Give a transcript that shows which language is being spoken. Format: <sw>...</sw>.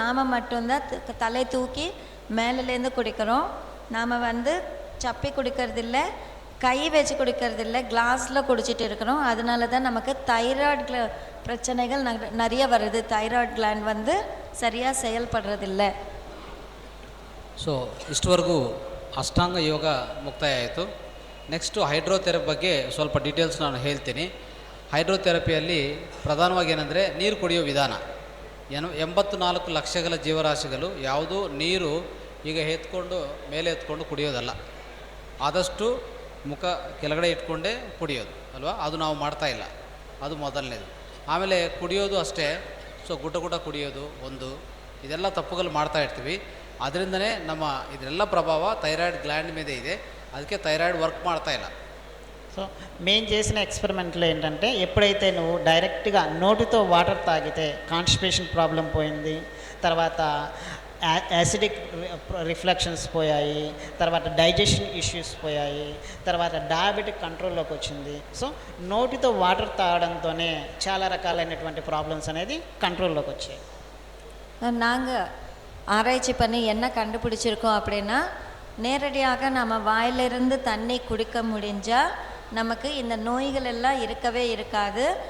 <ta>நாம் மட்டும்தான் தலை தூக்கி மேலேருந்து குடிக்கிறோம். நாம் வந்து சப்பி குடிக்கிறதில்ல, கை வச்சு குடிக்கிறதில்ல, கிளாஸில் குடிச்சிட்டு இருக்கிறோம். அதனால தான் நமக்கு தைராய்டு பிரச்சனைகள் நிறைய வருது. தைராய்டு கிளாண்ட் வந்து சரியாக செயல்படுறதில்ல.</ta> <kn>ಸೊ ಇಷ್ಟವರೆಗೂ ಅಷ್ಟಾಂಗ ಯೋಗ ಮುಕ್ತಾಯ ಆಯಿತು. ನೆಕ್ಸ್ಟು ಹೈಡ್ರೋಥೆರಪಿ ಬಗ್ಗೆ ಸ್ವಲ್ಪ ಡೀಟೇಲ್ಸ್ ನಾನು ಹೇಳ್ತೀನಿ. ಹೈಡ್ರೋಥೆರಪಿಯಲ್ಲಿ ಪ್ರಧಾನವಾಗಿ ಏನಂದರೆ ನೀರು ಕುಡಿಯೋ ವಿಧಾನ. 84 ಲಕ್ಷಗಳ ಜೀವರಾಶಿಗಳು ಯಾವುದೂ ನೀರು ಈಗ ಮೇಲೆ ಎತ್ಕೊಂಡು ಕುಡಿಯೋದಲ್ಲ. ಆದಷ್ಟು ಮುಖ ಕೆಳಗಡೆ ಇಟ್ಕೊಂಡೇ ಕುಡಿಯೋದು ಅಲ್ವಾ? ಅದು ನಾವು ಮಾಡ್ತಾಯಿಲ್ಲ, ಅದು ಮೊದಲನೇದು. ಆಮೇಲೆ ಕುಡಿಯೋದು ಅಷ್ಟೇ. ಸೊ ಗುಟ ಕುಡಿಯೋದು ಇದೆಲ್ಲ ತಪ್ಪುಗಳು ಮಾಡ್ತಾ ಇರ್ತೀವಿ. ಅದರಿಂದನೇ ನಮ್ಮ ಇದೆಲ್ಲ ಪ್ರಭಾವ ಥೈರಾಯ್ಡ್ ಗ್ಲ್ಯಾಂಡ್ ಮೇಲೆ ಇದೆ. ಅದಕ್ಕೆ థైరాయిడ్ వర్క్ ಮಾಡ್ತಾ ಇಲ್ಲ.</kn> <te>సో మేము చేసిన ఎక్స్పెరిమెంట్లో ఏంటంటే ఎప్పుడైతే నువ్వు డైరెక్ట్గా నోటితో వాటర్ తాగితే కాన్స్టిపేషన్ ప్రాబ్లం పోయింది, తర్వాత యాసిడిక్ రిఫ్లెక్షన్స్ పోయాయి, తర్వాత డైజెషన్ ఇష్యూస్ పోయాయి, తర్వాత డయాబెటిక్ కంట్రోల్లోకి వచ్చింది. సో నోటితో వాటర్ తాగడంతోనే చాలా రకాలైనటువంటి ప్రాబ్లమ్స్ అనేది కంట్రోల్లోకి వచ్చాయి.</te> <ta>நாங்கள் ஆராய்ச்சி பண்ணி என்ன கண்டுபிடிச்சிருக்கோம் அப்படின்னா நேரடியாக நம்ம வாயிலிருந்து தண்ணி குடிக்க முடிஞ்சால் நமக்கு இந்த நோய்கள் எல்லாம் இருக்கவே இருக்காது.</ta>